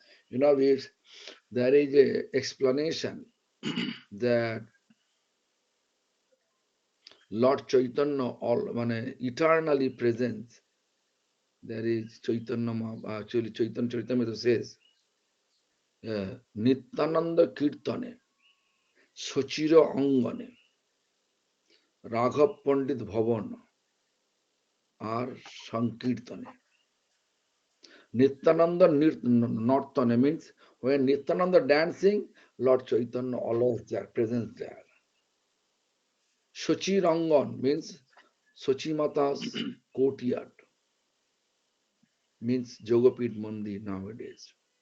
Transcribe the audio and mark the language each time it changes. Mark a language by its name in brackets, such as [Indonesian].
[English] You know, there is a explanation that Lord Chaitanya eternally present. There is Chaitanya, actually Chaitanya Charitamrita says, Nityananda Kirtane, [Bangla] সচির অঙ্গনে, রাঘব পণ্ডিত ভবন আর সংকীর্তনে। [English] Nityananda Nortane means when Nityananda dancing, Lord Chaitanya always there, present there. Sochi Rangan means Sochi Mata's courtyard, means Jogapit Mandir nowadays.